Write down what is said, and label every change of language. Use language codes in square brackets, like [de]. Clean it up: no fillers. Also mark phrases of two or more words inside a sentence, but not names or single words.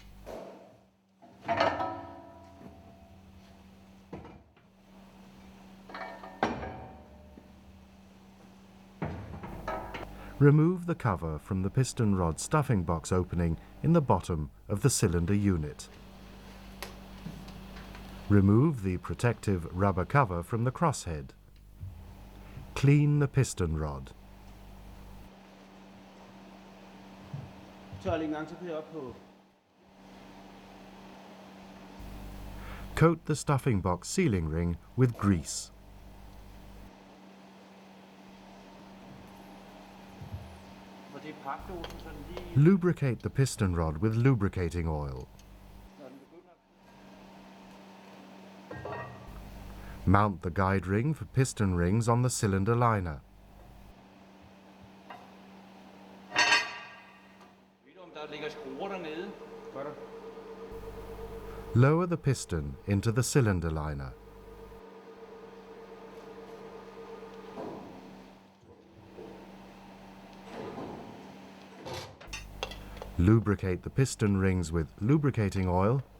[en] Remove the cover from the piston rod stuffing box opening in the bottom of the cylinder unit. Remove the protective rubber cover from the crosshead. Clean the piston rod. [da] Tør lige en gang, så kører jeg op på. [en] Coat the stuffing box sealing ring with grease. [da] Hvor det er pakdåsen, så den lige... [en] Lubricate the piston rod with lubricating oil. [da] Når den begynder... [en] Mount the guide ring for piston rings on the cylinder liner. [da] Ved du, om der ligger skruer dernede? Gør der? [en] Lower the piston into the cylinder liner. Lubricate the piston rings with lubricating oil.